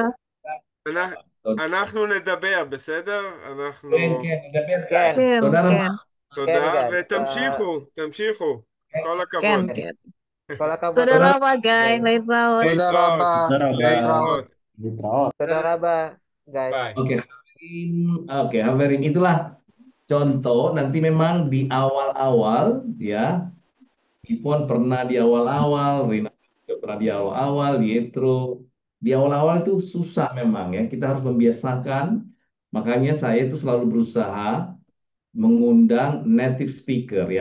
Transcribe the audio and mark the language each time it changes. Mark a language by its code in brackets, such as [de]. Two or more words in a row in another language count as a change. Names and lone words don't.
[he] אנחנו נדבר, בסדר? כן, כן, כן, תודה, כן, ותמשיכו. כל כן, הכבוד. כן. כל הכבוד תודה לך, רבה, guys. גיא. להתראות. תודה רבה. להתראות. להתראות. תודה רבה, גיא. ביי. [id] Oke, Haverin itulah contoh nanti memang di awal-awal ya, Ipon pernah di awal-awal, Rina Karena di awal-awal, di awal-awal itu susah memang ya. Kita harus membiasakan. Makanya saya itu selalu berusaha mengundang [en] native speaker [id] ya.